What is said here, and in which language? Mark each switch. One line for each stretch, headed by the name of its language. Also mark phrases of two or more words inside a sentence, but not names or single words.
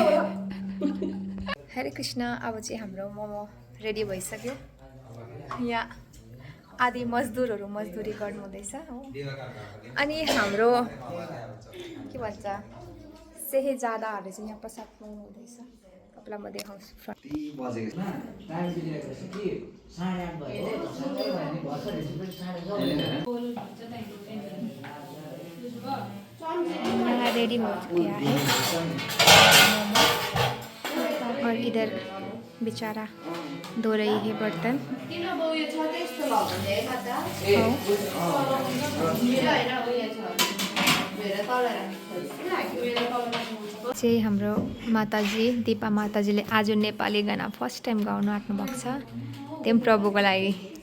Nepali: हरे कृष्ण अब चाहिँ हाम्रो मोमो रेडी भइसक्यो यहाँ आदि मजदुरहरू मजदुरी गर्नुहुँदैछ हो अनि हाम्रो के भन्छ सेहेजादाहरूले चाहिँ यहाँ प्रसाद पाउनु हुँदैछ तपाईँलाई म देखाउँछु
Hindi: रेडी हो चुका है और इधर बेचारा धो रही है बर्तन
Nepali: चाहिँ हाम्रो माताजी दिपा माताजीले आज नेपाली गाना
English: first time
Nepali: गाउनु आँट्नु भएको छ त्यो प्रभुको लागि